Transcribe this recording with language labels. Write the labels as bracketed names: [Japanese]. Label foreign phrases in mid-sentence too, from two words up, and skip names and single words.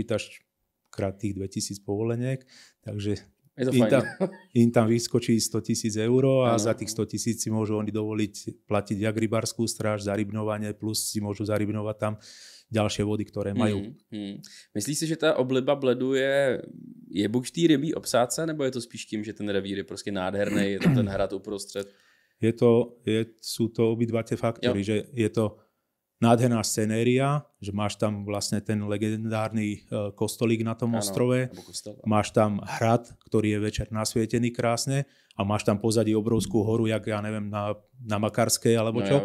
[Slovak] Takže keď si spočítaš krát tých 2000 povoleniek, takže [Czech] Je to fajn. [Slovak] Im tam vyskočí 100 000 eur a [Czech] Ano. [Slovak] za tých 100 000 si môžu oni dovoliť platiť jak rybárskú stráž, zarybnovanie, plus si môžu zarybnovať tam ďalšie vody, ktoré majú. [Czech] Myslíš si, že ta obliba Bledu je buď v té rybí obsádce, nebo je to spíš tím, že ten revír je prostě nádherný, je tam ten hrad uprostřed? [Slovak] Sú to obidva tie faktory, že je to nádherná scenéria, že máš tam vlastne ten legendárny kostolík na tom ostrove, máš tam hrad, ktorý je večer nasvietený krásne a máš tam pozadí obrovskú horu, jak ja neviem, na Makarskej alebo čo.